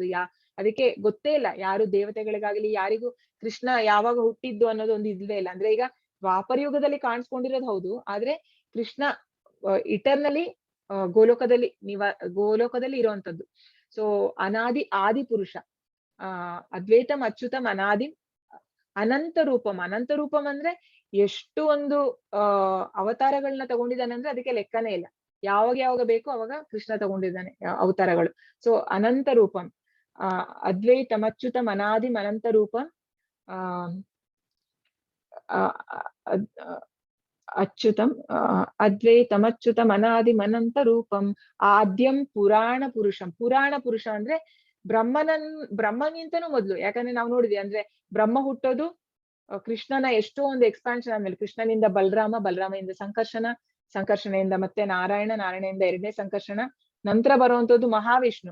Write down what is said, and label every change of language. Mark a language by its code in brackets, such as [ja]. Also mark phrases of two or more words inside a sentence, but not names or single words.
[kn] ಅದಕ್ಕೆ ಗೊತ್ತೇ ಇಲ್ಲ ಯಾರು ದೇವತೆಗಳಿಗಾಗ್ಲಿ ಯಾರಿಗೂ ಕೃಷ್ಣ ಯಾವಾಗ ಹುಟ್ಟಿದ್ದು ಅನ್ನೋದು ಒಂದು ಇಲ್ವೇ ಇಲ್ಲ. ಅಂದ್ರೆ ಈಗ ದ್ವಾಪರ ಯುಗದಲ್ಲಿ ಕಾಣಿಸ್ಕೊಂಡಿರೋದು ಹೌದು, ಆದ್ರೆ ಕೃಷ್ಣ ಇಟರ್ನಲಿ ಗೋಲೋಕದಲ್ಲಿ ಇರುವಂತದ್ದು. ಸೊ ಅನಾದಿ ಆದಿ ಪುರುಷ. [sa] ಅದ್ವೈತಂ ಅಚ್ಯುತಂ ಅನಾದಿಂ ಅನಂತ ರೂಪಂ. ಅನಂತ ರೂಪಂ [kn] ಅಂದ್ರೆ ಎಷ್ಟು ಒಂದು ಅವತಾರಗಳನ್ನ ತಗೊಂಡಿದ್ದಾನೆ ಅಂದ್ರೆ ಅದಕ್ಕೆ ಲೆಕ್ಕನೇ ಇಲ್ಲ. ಯಾವಾಗ ಬೇಕು ಅವಾಗ ಕೃಷ್ಣ ತಗೊಂಡಿದ್ದಾನೆ ಅವತಾರಗಳು. [sa] ಸೊ ಅನಂತ ರೂಪಂ. ಅದ್ವೈತಂ ಅಚ್ಯುತಂ ಅನಾದಿಂ ಅನಂತ ರೂಪಂ. ಅಚ್ಯುತಂ ಅದ್ವೈತಂ ಅಚ್ಯುತಂ ಅನಾದಿಂ ಅನಂತ ರೂಪಂ ಆದ್ಯಂ ಪುರಾಣ ಪುರುಷಂ. ಪುರಾಣ ಪುರುಷ [kn] ಅಂದ್ರೆ ಬ್ರಹ್ಮನಿಂತನೂ ಮೊದ್ಲು. ಯಾಕಂದ್ರೆ ನಾವು ನೋಡಿದ್ವಿ ಅಂದ್ರೆ ಬ್ರಹ್ಮ ಹುಟ್ಟೋದು ಕೃಷ್ಣನ ಎಷ್ಟೋ ಒಂದು ಎಕ್ಸ್ಪಾನ್ಷನ್ ಆದ್ಮೇಲೆ. ಕೃಷ್ಣನಿಂದ ಬಲರಾಮನಿಂದ ಸಂಕರ್ಷಣೆಯಿಂದ ಮತ್ತೆ ನಾರಾಯಣನಿಂದ ಎರಡನೇ ಸಂಕರ್ಷಣ, ನಂತರ ಬರುವಂತದ್ದು ಮಹಾವಿಷ್ಣು.